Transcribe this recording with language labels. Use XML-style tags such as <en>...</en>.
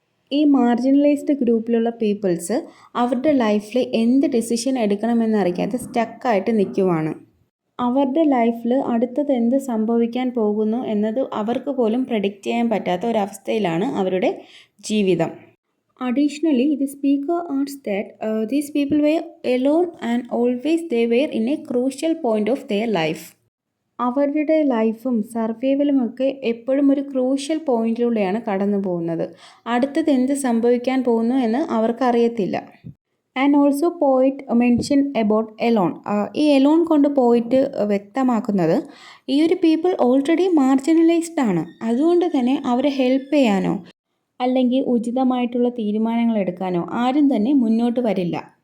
<ml>ഈ മാർജിനലൈസ്ഡ് ഗ്രൂപ്പിലുള്ള പീപ്പിൾസ് അവരുടെ ലൈഫിൽ എന്ത് ഡിസിഷൻ എടുക്കണമെന്നറിയാതെ സ്റ്റക്കായിട്ട് നിൽക്കുവാണ്. അവരുടെ ലൈഫിൽ അടുത്തത് എന്ത് സംഭവിക്കാൻ പോകുന്നു എന്നത് അവർക്ക് പോലും പ്രെഡിക്റ്റ് ചെയ്യാൻ പറ്റാത്ത ഒരവസ്ഥയിലാണ് അവരുടെ ജീവിതം.</ml> <en>Additionally, the speaker adds that these people were alone and always they were in a crucial point of their life.</en> <ml>അവരുടെ ലൈഫും സർവൈവലും ഒക്കെ എപ്പോഴും ഒരു ക്രൂഷ്യൽ പോയിന്റിലൂടെയാണ് കടന്നു പോകുന്നത്. അടുത്തത് എന്ത് സംഭവിക്കാൻ പോകുന്നു എന്ന് അവർക്കറിയത്തില്ല.</ml> <en>And also poet mention about alone.</en> <ml>ഈ എലോൺ കൊണ്ട് പോയിട്ട് വ്യക്തമാക്കുന്നത് ഈ ഒരു പീപ്പിൾ ഓൾറെഡി മാർജിനലൈസ്ഡ് ആണ്, അതുകൊണ്ട് തന്നെ അവരെ ഹെൽപ്പ് ചെയ്യാനോ അല്ലെങ്കിൽ ഉചിതമായിട്ടുള്ള തീരുമാനങ്ങൾ എടുക്കാനോ ആരും തന്നെ മുന്നോട്ട് വരില്ല.</ml>